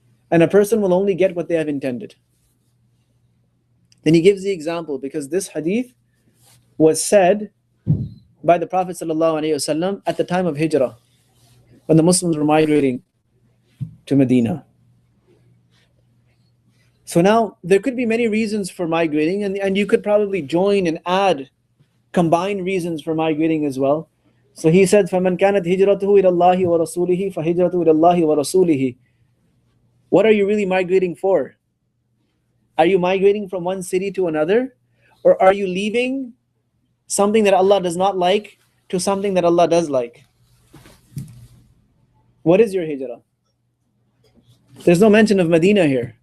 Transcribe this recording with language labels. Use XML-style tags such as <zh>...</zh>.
<en>And a person will only get what they have intended. Then he gives the example, because this hadith was said by the Prophet ﷺ at the time of Hijrah, when the Muslims were migrating to Medina. So now, there could be many reasons for migrating, and you could probably join and add combined reasons for migrating as well. So he said,</en> <ar>فَمَنْ كَانَتْ هِجْرَتُهُ إِلَى اللَّهِ وَرَسُولِهِ فَهِجْرَتُهُ إِلَى اللَّهِ وَرَسُولِهِ.</ar> <en>What are you really migrating for? Are you migrating from one city to another? Or are you leaving something that Allah does not like to something that Allah does like? What is your hijrah? There's no mention of Medina here.</en>